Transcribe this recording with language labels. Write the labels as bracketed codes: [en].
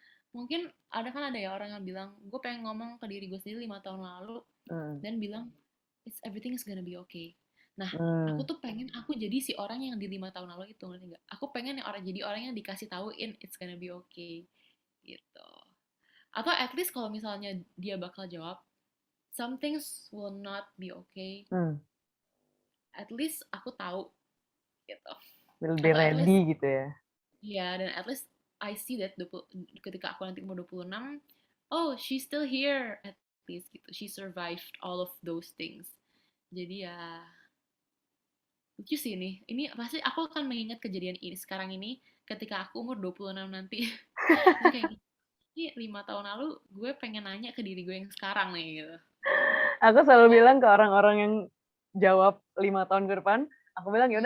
[id] Mungkin ada ya orang yang bilang, gue pengen ngomong ke diri gue sendiri 5 tahun lalu Mm. dan bilang, [en] it's everything is gonna be okay. [id] Nah, aku Mm. tuh pengen aku jadi si orang yang di 5 tahun lalu itu, ngerti nggak? Aku pengen yang jadi orang yang dikasih tauin [en] it's gonna be okay [id] gitu. Atau [en] at least [id] kalau misalnya dia bakal jawab [en] some things will not be okay, Mm. at least [id] aku tahu gitu. Lebih Atau at [en] ready least [id] gitu ya. ya, dan [en] at least I see that [id] ketika aku nanti umur 26, [en] oh she's still here at least [id] gitu. [en] She survived all of those things. [id] Jadi ya lucu sih nih. Ini pasti aku akan mengingat kejadian ini sekarang ini ketika aku umur 26 nanti. Terus kayak ini 5 tahun lalu gue pengen nanya ke diri gue yang sekarang nih gitu. Aku selalu Oh, bilang ke orang-orang yang jawab 5 tahun ke depan, aku bilang ya udah